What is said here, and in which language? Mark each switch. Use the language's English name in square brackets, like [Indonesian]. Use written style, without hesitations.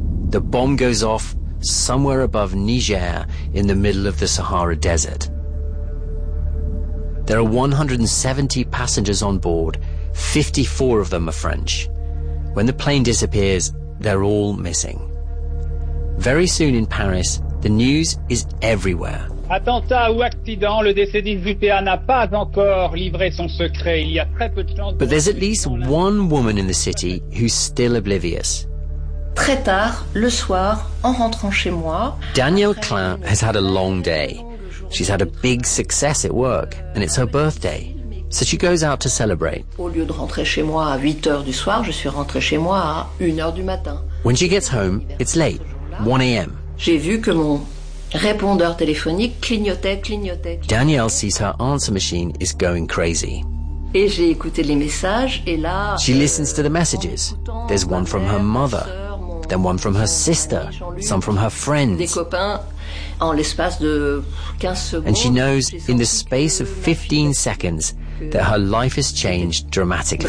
[English] The bomb goes off somewhere above Niger in the middle of the Sahara Desert. There are 170 passengers on board, 54 of them are French. When the plane disappears, they're all missing. Very soon in Paris, the news is everywhere. [French] Attentat ou accident, le DC-10 UTA n'a pas encore livré son secret. Il y a très peu de chance. [English] But there's at least one woman in the city who's still oblivious. [French] Très tard, le soir, en rentrant chez moi. [English] Danielle Klein has had a long day. She's had a big success at work, and it's her birthday. So she goes out to celebrate. [French] Au lieu de rentrer chez moi à 8h du soir, je suis rentrée chez moi à 1h du matin. [English] When she gets home, it's late, 1 a.m. [French] J'ai vu que mon Répondeur téléphonique clignotait. [English] Danielle sees her answer machine is going crazy. [French] Et j'ai écouté les messages et là... [English] She listens to the messages. There's one from her mother, then one from her sister, some from her friends. [French] Des copains en l'espace de 15 secondes. [English] And she knows in the space of 15 seconds that her life has changed dramatically.